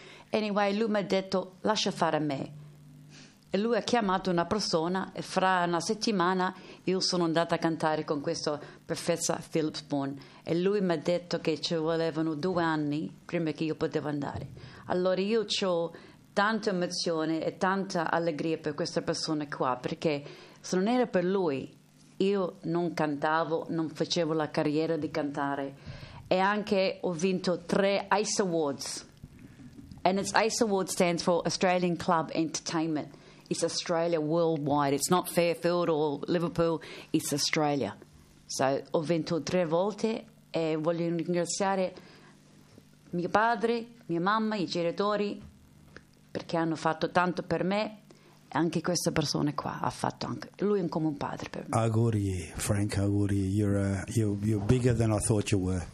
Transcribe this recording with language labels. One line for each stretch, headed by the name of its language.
Italian: Anyway, lui mi ha detto lascia fare a me, e lui ha chiamato una persona e fra una settimana io sono andata a cantare con questo professor Philip Spohn e lui mi ha detto che ci volevano 2 anni prima che io potevo andare. Allora io c'ho tanta emozione e tanta allegria per questa persona qua, perché se non era per lui io non cantavo, non facevo la carriera di cantare. E anche ho vinto 3 ICE Awards,
English: and it's ICE Awards stands for Australian Club Entertainment. It's Australia worldwide, it's not Fairfield or Liverpool, it's Australia.
Italian: So ho vinto 3 volte e voglio ringraziare mio padre, mia mamma, i genitori, perché hanno fatto tanto per me, e anche questa persona qua ha fatto anche, lui è come un padre per me. Auguri, Frank, auguri,
English: you're bigger than I thought you were.